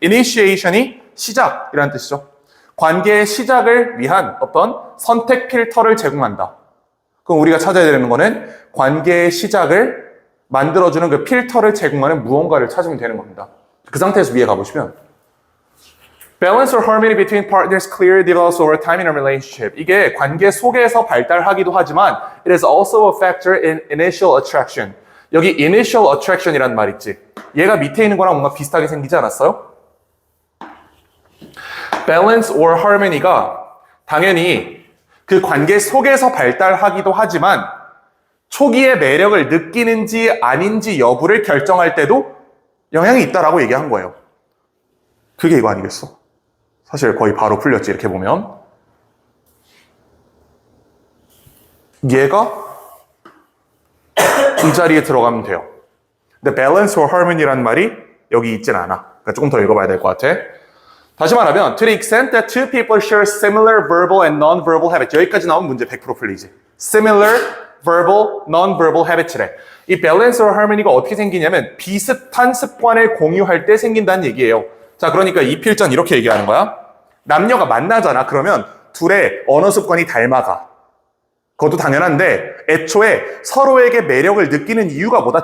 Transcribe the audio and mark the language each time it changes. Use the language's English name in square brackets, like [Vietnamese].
[Korean] Initiation이 시작이라는 뜻이죠. 관계의 시작을 위한 어떤 선택 필터를 제공한다. 그럼 우리가 찾아야 되는 거는 관계의 시작을 만들어주는 그 필터를 제공하는 무언가를 찾으면 되는 겁니다. 그 상태에서 위에 가보시면 [English] Balance or harmony between partners clearly develops over time in a relationship. [Korean] 이게 관계 속에서 발달하기도 하지만 [English] it is also a factor in initial attraction. [Korean] 여기 initial attraction이라는 말 있지. 얘가 밑에 있는 거랑 뭔가 비슷하게 생기지 않았어요? Balance or harmony가 당연히 그 관계 속에서 발달하기도 하지만 초기에 매력을 느끼는지 아닌지 여부를 결정할 때도 영향이 있다라고 얘기한 거예요. 그게 이거 아니겠어? 사실 거의 바로 풀렸지 이렇게 보면. 얘가 이 자리에 들어가면 돼요. 근데 balance or harmony라는 말이 여기 있진 않아. 그러니까 조금 더 읽어봐야 될 것 같아. 다시 말하면 [English] to the extent that two people share similar verbal and non-verbal habits. [Korean] 여기까지 나오면 문제 100% 풀리지. [English] Similar verbal, non-verbal habits래. [Korean] 이 balance or harmony가 어떻게 생기냐면 비슷한 습관을 공유할 때 생긴다는 얘기예요. 자, 그러니까 이 필전 이렇게 얘기하는 거야. 남녀가 만나잖아. 그러면 둘의 언어 습관이 닮아가. 그것도 당연한데 애초에 서로에게 매력을 느끼는 이유가 뭐다?